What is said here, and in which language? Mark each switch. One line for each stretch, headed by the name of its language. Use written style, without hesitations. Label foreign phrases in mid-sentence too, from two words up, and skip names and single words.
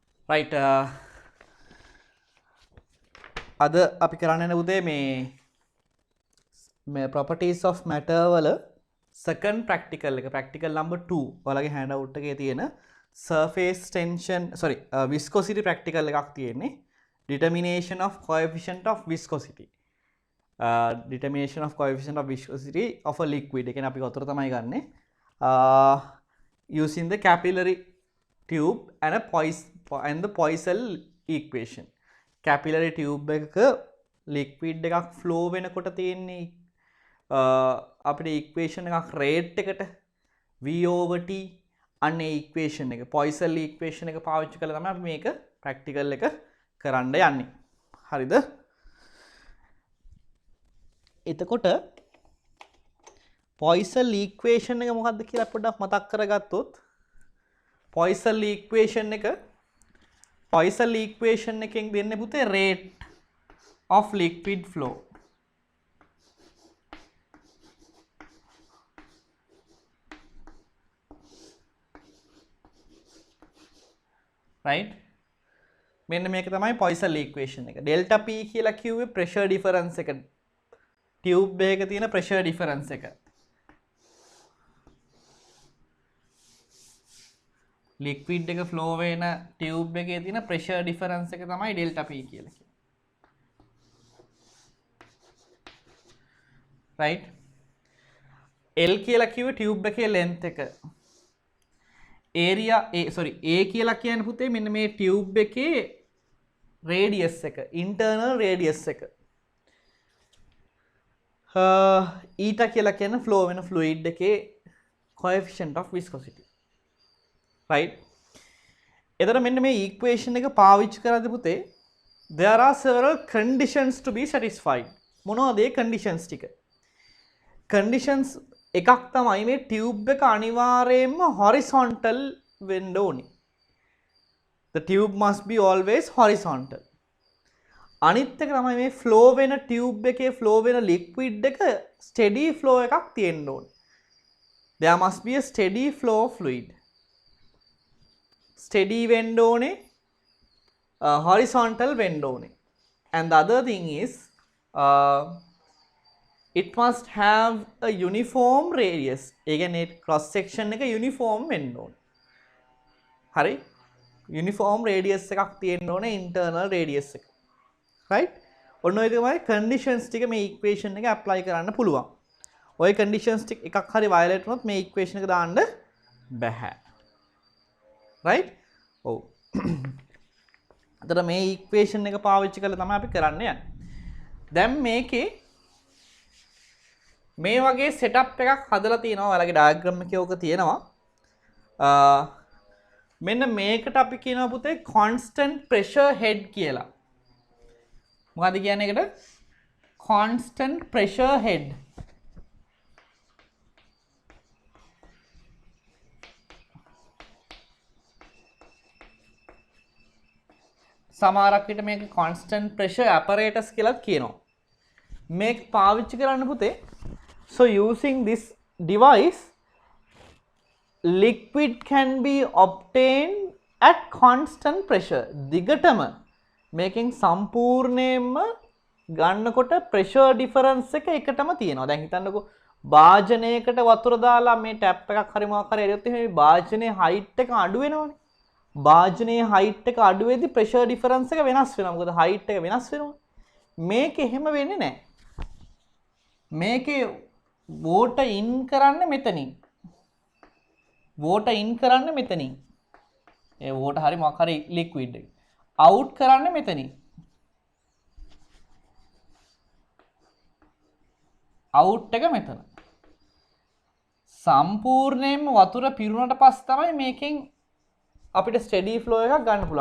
Sinhala: right අද අපි කරන්න යන උදේ මේ
English: properties of matter
Sinhala: වල
English: second practical
Sinhala: එක
English: practical number 2
Sinhala: ඔයාලගේ
English: hand out
Sinhala: එකේ තියෙන
English: surface tension viscosity practical
Sinhala: එකක් තියෙන්නේ
English: determination of coefficient of viscosity determination of coefficient of viscosity of a liquid
Sinhala: එක කියන්නේ අපි උතර තමයි ගන්නෙ
English: using the capillary tube and the Poiseuille equation capillary tube
Sinhala: එකක liquid එකක් flow වෙනකොට තියෙන්නේ අපිට equation එකක් rate එකට v/t අන්න ඒ equation එක
English: Poiseuille equation
Sinhala: එක පාවිච්චි කරලා තමයි අපි මේක practical එක කරන්න යන්නේ. හරිද? එතකොට
English: Poiseuille equation
Sinhala: එක මොකක්ද කියලා පොඩ්ඩක් මතක් කරගත්තොත්
English: Poiseuille equation
Sinhala: එකෙන් දෙන්නේ පුතේ
English: rate of liquid flow.
Sinhala: right මෙන්න මේක තමයි
English: Poiseuille equation
Sinhala: එක.
English: delta p
Sinhala: කියලා කිව්වේ
English: pressure difference
Sinhala: එක. tube එකක තියෙන
English: pressure difference
Sinhala: එක. liquid එක flow වෙන tube එකේ තියෙන
English: pressure difference
Sinhala: එක තමයි
English: delta p
Sinhala: කියලා කියන්නේ. right L කියලා කිව්වේ tube එකේ length එක. area a කියලා කියන්නේ පුතේ මෙන්න මේ tube එකේ radius එක
English: internal radius
Sinhala: එක. eta කියලා කියන්නේ flow වෙන fluid එකේ
English: coefficient of viscosity. right
Sinhala: එතකොට මෙන්න මේ
English: equation එක
Sinhala: පාවිච්චි කරද්දී පුතේ
English: there are several conditions to be satisfied.
Sinhala: මොනවද ඒ conditions ටික? conditions එකක් තමයි මේ tube එක අනිවාර්යයෙන්ම horizontal වෙන්න ඕනේ.
English: the tube must be always horizontal.
Sinhala: අනිත් එක තමයි මේ flow වෙන tube එකේ flow වෙන liquid එක
English: steady flow
Sinhala: එකක් තියෙන්න ඕනේ.
English: there must be a steady flow of fluid.
Sinhala: steady වෙන්න ඕනේ horizontal වෙන්න ඕනේ.
English: and the other thing is it must have a uniform radius.
Sinhala: ඒ කියන්නේ cross section එක uniform වෙන්න ඕනේ. හරි?
English: uniform radius
Sinhala: එකක් තියෙන්න ඕනේ
English: internal radius
Sinhala: එක. right? ඔන්න ඔය තමයි conditions ටික මේ equation එක apply කරන්න පුළුවන්. ඔය conditions ටික එකක් හරි violate වුණොත් මේ equation එක දාන්න බෑ. right? ඔව්. අතට මේ equation එක පාවිච්චි කරලා තමයි අපි කරන්න යන්නේ. දැන් මේකේ මේ වගේ setup එකක් හදලා තියෙනවා. ඔයාලගේ diagram එකේ ඕක තියෙනවා. මෙන්න මේකට අපි කියනවා පුතේ
English: constant pressure head
Sinhala: කියලා. මොකද්ද කියන්නේ ඒකට? constant pressure head. සමහරක් විට මේක
English: constant pressure apparatus
Sinhala: කියලාත් කියනවා. මේක පාවිච්චි කරන්න පුතේ
English: so using this device liquid can be obtained at constant pressure.
Sinhala: දිගටම මේකෙන් සම්පූර්ණයෙන්ම ගන්නකොට
English: pressure difference
Sinhala: එක එකටම තියෙනවා. දැන් හිතන්නකෝ භාජනයකට වතුර දාලා මේ ටැප් එකක් හරි මොකක් හරි ඇරියොත් එහෙනම් මේ භාජනයේ height එක අඩු වෙනවනේ. භාජනයේ height එක අඩු වෙද්දි
English: pressure difference
Sinhala: එක වෙනස් වෙනවා. මොකද height එක වෙනස් වෙනවා. මේක එහෙම වෙන්නේ නැහැ. මේකේ
English: water in
Sinhala: කරන්න මෙතනින්.
English: water in
Sinhala: කරන්න මෙතනින්. ඒ water හරි මොකක් හරි liquid එක. out කරන්න මෙතනින්. out එක මෙතන. සම්පූර්ණයෙන්ම වතුර පිරුණට පස්සේ තමයි මේකෙන් අපිට
English: steady flow
Sinhala: එකක් ගන්න පුළුවන්.